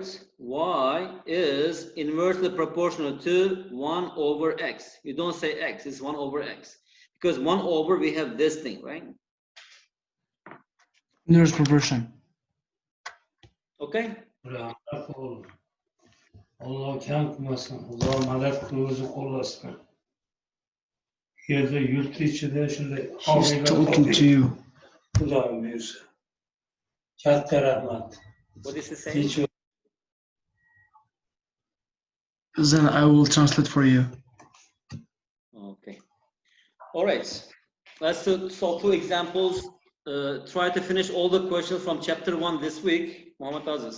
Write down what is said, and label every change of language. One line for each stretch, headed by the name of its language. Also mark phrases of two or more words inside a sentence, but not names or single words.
English: Y is inversely proportional to 1 over x. You don't say x, it's 1 over x. Because 1 over, we have this thing, right? Inverse proportion. Okay?
Uzbek: Allah kam qilmasin, Xudo madad qilib qo'llasin. Yerda yurt ichida shunday
English: He's talking to you.
Uzbek: Xudoim buyursa. Katta rahmat.
English: What is he saying? Then I will translate for you. Okay. All right. Let's solve 2 examples. Try to finish all the questions from chapter 1 this week, M.Aziz.